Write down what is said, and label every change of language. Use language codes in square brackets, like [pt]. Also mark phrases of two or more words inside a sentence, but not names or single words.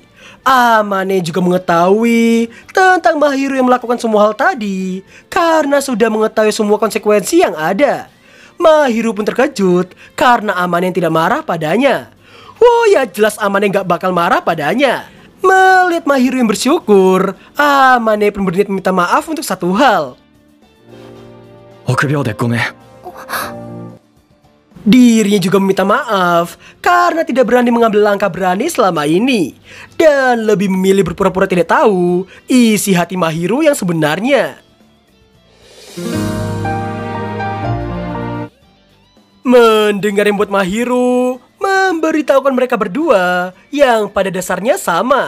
[id] Amane juga mengetahui tentang Mahiru yang melakukan semua hal tadi karena sudah mengetahui semua konsekuensi yang ada. Mahiru pun terkejut karena Amane tidak marah padanya. Wah, ya jelas Amane gak bakal marah padanya. Melihat Mahiru yang bersyukur, Amane pun berniat meminta maaf untuk satu hal. [ja] 臆病でごめん。 [id] Dirinya juga meminta maaf karena tidak berani mengambil langkah berani selama ini dan lebih memilih berpura-pura tidak tahu isi hati Mahiru yang sebenarnya. Mendengar yang buat Mahiru memberitahukan mereka berdua yang pada dasarnya sama.